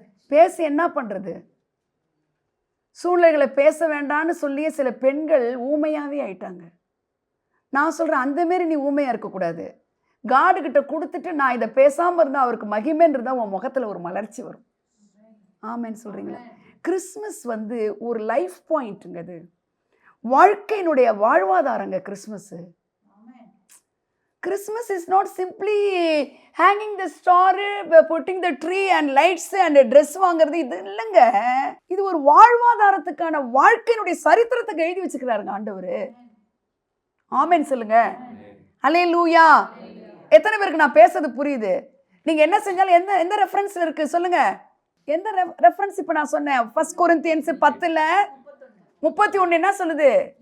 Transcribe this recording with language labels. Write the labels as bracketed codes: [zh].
[ta] பேசி என்ன பண்ணுறது? சூழ்நிலைகளை பேச வேண்டான்னு சொல்லியே சில பெண்கள் ஊமையாகவே ஆயிட்டாங்க. நான் சொல்கிறேன், அந்தமாரி நீ ஊமையாக இருக்கக்கூடாது. காடுகிட்ட கொடுத்துட்டு நான் இதை பேசாமல் இருந்தால் அவருக்கு மகிமைன்றதா உன் முகத்தில் ஒரு மலர்ச்சி வரும். ஆமேன்னு சொல்கிறீங்களா? கிறிஸ்மஸ் வந்து ஒரு லைஃப் பாயிண்ட்டுங்க. அது வாழ்க்கையினுடைய வாழ்வாதாரங்க. [en] Christmas is not simply hanging the star, putting the tree and lights and dress [ta] வாங்குறது இது இல்லைங்க. இது ஒரு வாழ்வாதாரத்துக்கான வாழ்க்கையினுடைய சரித்திரத்துக்கு எழுதி வச்சுக்கிறாருங்க ஆண்டவர். ஆமென் சொல்லுங்க. ஹல்லேலூயா. எத்தனை பேருக்கு நான் பேசுறது புரியுது? நீங்க என்ன செஞ்சாலும் எந்த ரெஃபரன்ஸ்ல இருக்கு சொல்லுங்க. எந்த ரெஃபரன்ஸ்? இப்போ நான் சொன்னேன் 1 கொரிந்தியன்ஸ் 10:31 என்ன சொல்லுது?